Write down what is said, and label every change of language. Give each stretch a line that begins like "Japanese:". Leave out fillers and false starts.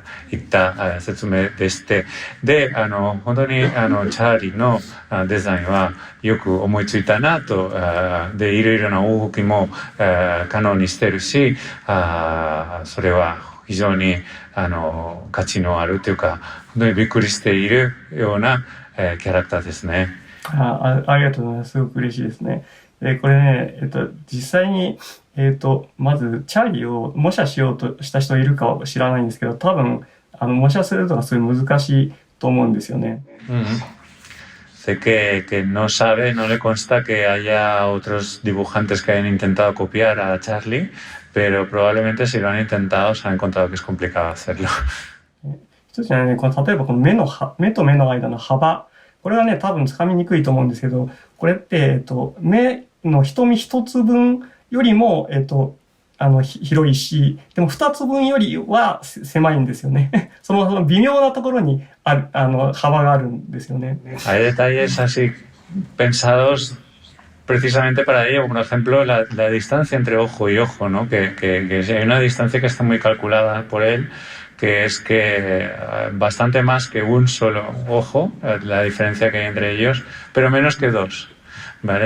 Japanese: いった説明でして、で、本当にチャーリーのデザインはよく思いついたなと、で、いろいろな動きも可能にしてるし、それは非常に価値のあるというか、本当にびっくりしているようなキャラクターですね。ありがとうございます。すごく嬉しいですね。これね、実際に、まず、チャーリーを模写しようとした人いるかは知らないんですけど、多分、模写するのがすごい難しいと思うんですよね。
Spanish: Sé que no sabe, no le consta que haya otros dibujantes que hayan intentado copiar a Charlie, pero probablemente si lo han intentado se han encontrado que es complicado hacerlo.
Japanese: 一つはね、例えばこの目と目の間の幅、これはね、多分つかみにくいと思うんですけど、これって、目の瞳一つ分よりも、広いし、でも二つ分よりは狭いんですよね。その微妙なところに幅があるんですよね。
Spanish: Hay detalles así pensados precisamente para ello, por ejemplo, la distancia entre ojo y ojo, ¿no? Que hay una distancia que está muy calculada por él, que es que bastante más que un solo ojo, la diferencia que hay entre ellos, pero menos que dos, ¿vale?